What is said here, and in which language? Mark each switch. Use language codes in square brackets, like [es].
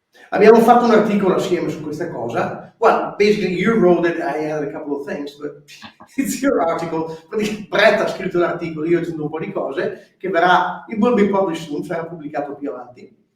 [it] Abbiamo fatto un articolo assieme su questa cosa. [en] Well, basically you wrote it, I added a couple of things, but it's your article. [it] Brett ha scritto l'articolo, io ho aggiunto un po' di cose, che verrà, [en] it will be published soon, [it] sarà pubblicato più avanti.